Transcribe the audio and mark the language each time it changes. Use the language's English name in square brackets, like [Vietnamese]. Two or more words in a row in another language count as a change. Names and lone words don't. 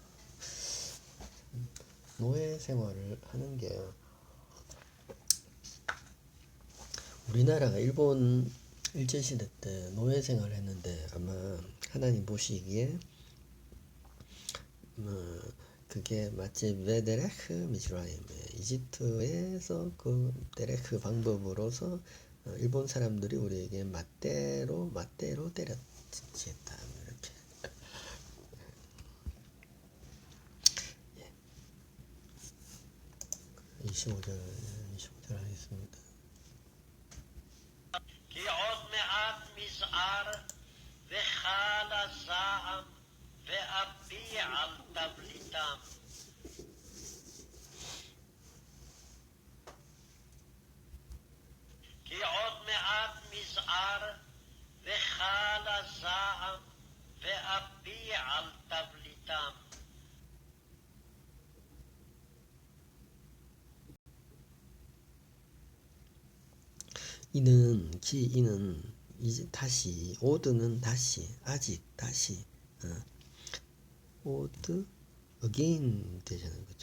[Korean] 노예 생활을 하는 게 우리나라가 일본 일제시대 때 노예 생활을 했는데 아마 하나님 보시기에 그게 마치 [Hebrew] בדרך מצרים [Korean] 이집트에서 그 데레크 방법으로서 일본 사람들이 우리에게 맞대로 때렸다 이렇게. 25절 하겠습니다. [Hebrew] כי עוד מעט מזער וחל הזעם ואפי על תבליתם. כי עוד מעט מזער וחל הזעם ואפי על תבליתם. [Korean] 이는 이제 다시 오드는 다시 아직 다시 오드 again 되잖아요, 그렇죠?